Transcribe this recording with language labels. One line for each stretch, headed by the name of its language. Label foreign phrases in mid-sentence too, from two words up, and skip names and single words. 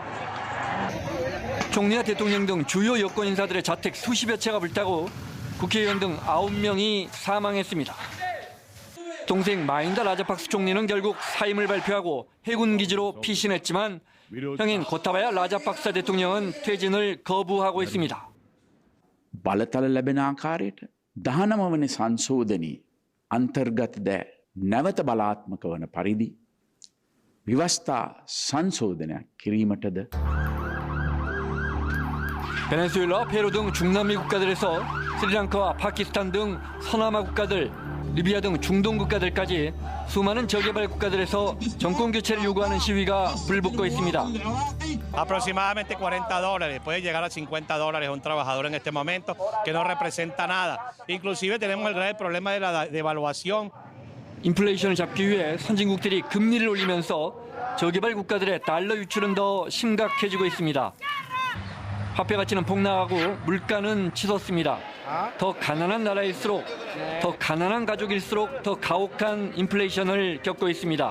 Korean: 총리와 대통령 등 주요 여권 인사들의 자택 수십여 채가 불타고 국회의원 등 9명이 사망했습니다. 동생 마힌다 라자팍스 총리는 결국 사임을 발표하고 해군 기지로 피신했지만 형인 고타바야 라자팍사 대통령은 퇴진을 거부하고 있습니다.
Sinhala: බලතල ලැබෙන ආකාරයට 19 වන සංශෝධනී අන්තර්ගත ද නැවත බලාත්මක වන පරිදි විවස්ථා සංශෝධනයක් කිරීමටද
Korean: 베네수엘라, 페루 등 중남미 국가들에서 스리랑카와 파키스탄 등 서남아 국가들, 리비아 등 중동 국가들까지 수많은 저개발 국가들에서 정권 교체를 요구하는 시위가 불붙고 있습니다.
Spanish: Aproximadamente $40, puede llegar a $50 a un trabajador en este momento, que no representa nada. Inclusive tenemos el grave problema de la devaluación.
Korean: 인플레이션을 잡기 위해 선진국들이 금리를 올리면서 저개발 국가들의 달러 유출은 더 심각해지고 있습니다. 화폐 가치는 폭락하고 물가는 치솟습니다. 더 가난한 나라일수록, 더 가난한 가족일수록 더 가혹한 인플레이션을 겪고 있습니다.